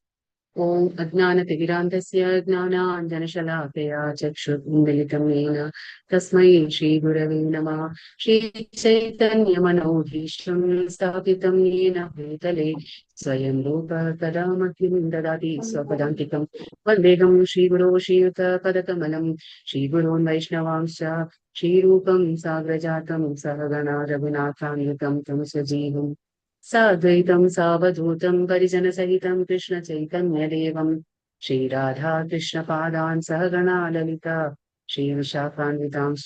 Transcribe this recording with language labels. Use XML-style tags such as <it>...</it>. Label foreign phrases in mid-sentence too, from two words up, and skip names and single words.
<sa>ഓം അജ്ഞാനതിമിരാന്ധസ്യ ജ്ഞാനാഞ്ജനശലാകയാ ചക്ഷുർമിലിതം യേന തസ്മൈ ശ്രീഗുരവേ നമഃ. ശ്രീചൈതന്യമനോഭീഷ്ടം സ്ഥാപിതം യേന ഭൂതലേ സ്വയം രൂപ കഥാ മഹ്യം ദദാതി സ്വപദാന്തികം. വന്ദേഹം ശ്രീഗുരോ ശ്രീയുതപദകമലം ശ്രീഗുരോन् വൈഷ്ണവാंश्च श्रीरूपं साग्रजातं सहगणा रघुनाथान्वितं तं सजीवम् साद्वैतं सावधूतं परिजनसहितं कृष्णचैतन्यदेवं श्रीराधा कृष्णपादान् सहगणा ललिता श्रीविशाखान्वितांश्च।</sa>